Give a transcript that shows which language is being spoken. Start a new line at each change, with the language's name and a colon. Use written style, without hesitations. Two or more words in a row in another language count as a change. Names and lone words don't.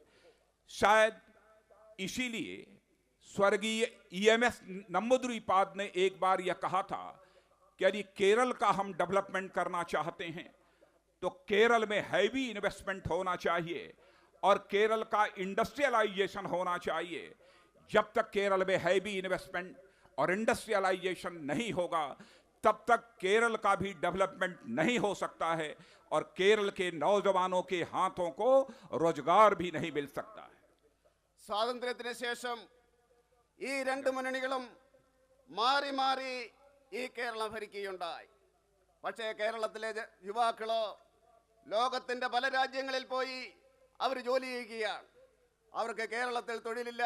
Hindi: शायद इसीलिए स्वर्गीय ईएमएस नंबूदिरीपाद ने एक बार यह कहा था कि यदि केरल का हम डेवलपमेंट करना चाहते हैं तो केरल में
English: heavy investment
Hindi: होना चाहिए और केरल का इंडस्ट्रियलाइजेशन होना चाहिए. जब तक केरल में
English: heavy investment
Hindi: और इंडस्ट्रियलाइजेशन नहीं होगा तब तक केरल का भी डेवलपमेंट नहीं हो सकता है और केरल के नौजवानों के हाथों को रोजगार भी नहीं मिल सकता है.
Malayalam: സ്വാതന്ത്ര്യത്തിന് ശേഷം ഈ രണ്ട് മുന്നണികളും മാറി മാറി ഈ കേരളം ഭരിക്കുകയുണ്ടായി. പക്ഷേ കേരളത്തിലെ യുവാക്കള് ലോകത്തിൻ്റെ പല രാജ്യങ്ങളിൽ പോയി അവർ ജോലി ചെയ്യുകയാണ്. അവർക്ക് കേരളത്തിൽ തൊഴിലില്ല.